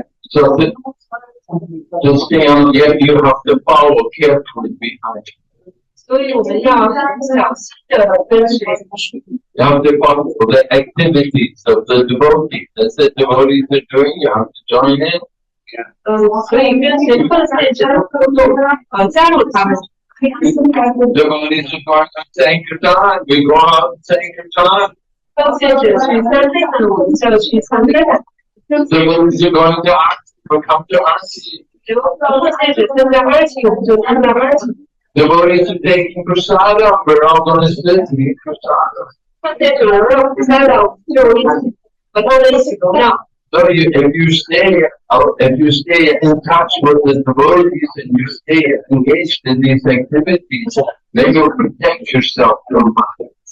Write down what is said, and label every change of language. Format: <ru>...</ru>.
<en>So to stay on, you have to follow carefully behind.</en> <zh>所以我们要很小心的跟随。</zh> <en>You have to follow the activities of the devotees. As the devotees are doing, you have to join in.</en> <zh>所以跟随奉献者的活动，加入他们。</zh> <en>Devotees are going on Sankirtan. We go out and Sankirtan.</en> <zh>奉献者去参加，我们就去参加。</zh> <en>Devotees are going to Arti. We come to Arti.</en> <zh>奉献者参加Arti，我们就参加Arti。</zh> <en>Devotees are taking prasada. We're all going to sit and eat prasada.</en> <zh>奉献者让菩萨的，就一起和他们一起荣耀。</zh> <en>So if you stay in touch with the devotees and you stay engaged in these activities, then you'll protect yourself from harm.</en>